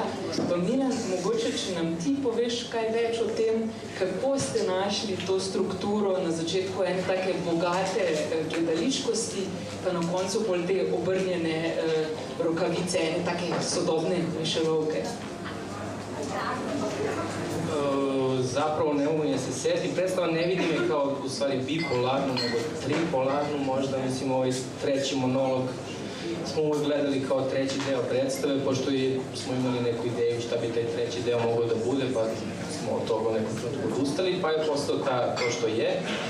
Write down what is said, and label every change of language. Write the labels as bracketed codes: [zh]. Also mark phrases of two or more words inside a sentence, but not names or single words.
[sl] Pa Milan, mogoče, če nam ti poveš kaj več o tem, kako ste našli to strukturo na začetku ene take bogate gledališkosti, pa na koncu bolj te obrnjene rokavice, ene take sodobne mišelovke. [sr] Zapravo ne mogu se sjetiti. Predstava ne vidim je kao u stvari bipolarnu, nego tripolarnu možda. Mislim, ovaj treći monolog smo uvijek gledali kao treći deo predstave, pošto smo imali neku ideju šta bi taj treći deo mogao da bude, pa smo od toga nekom trenutku odustali, pa je postao to što je.